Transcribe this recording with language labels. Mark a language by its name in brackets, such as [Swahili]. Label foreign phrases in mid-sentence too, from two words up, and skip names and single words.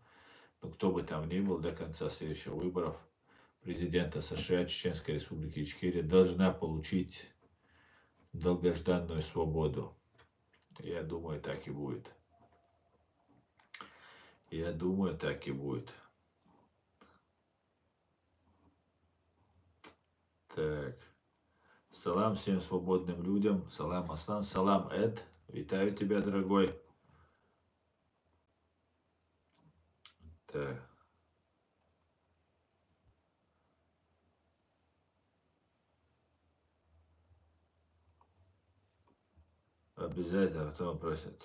[Russian] Но кто бы там ни был, до конца следующих выборов президента США Чеченской Республики Ичкерия должна получить долгожданную свободу. Я думаю, так и будет. Я думаю, так и будет. Так. Салам всем свободным людям. Салам, Аслан. Салам, Эд. Витаю тебя, дорогой. Так. Обязательно потом просят.